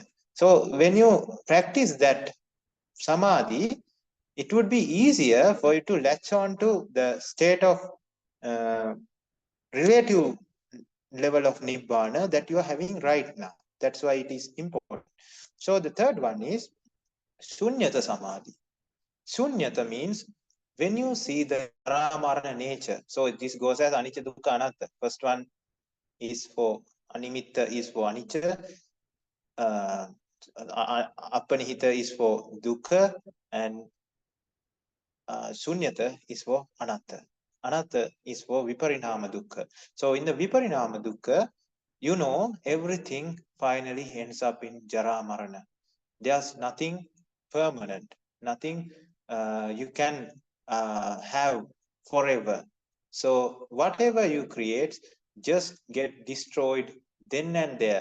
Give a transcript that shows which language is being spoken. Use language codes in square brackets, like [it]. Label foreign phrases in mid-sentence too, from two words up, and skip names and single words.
[en] So when you practice that samadhi, it would be easier for you to latch on to the state of relative level of nibbana that you are having right now. That's why it is important. So the third one is sunyata samadhi. Sunyata means when you see the jara nature. So this goes as [pi] anicca dukkha anatta. [en] First one is for animitta, is for anicca. Appanihita is for dukkha, and sunyata is for anatta. Anatta is for [pi] viparinama dukkha. [en] So in the [pi] viparinama dukkha, [en] you know everything finally ends up in [pi] jara marana. [en] There's nothing permanent, nothing you can have forever. So whatever you create, just get destroyed then and there.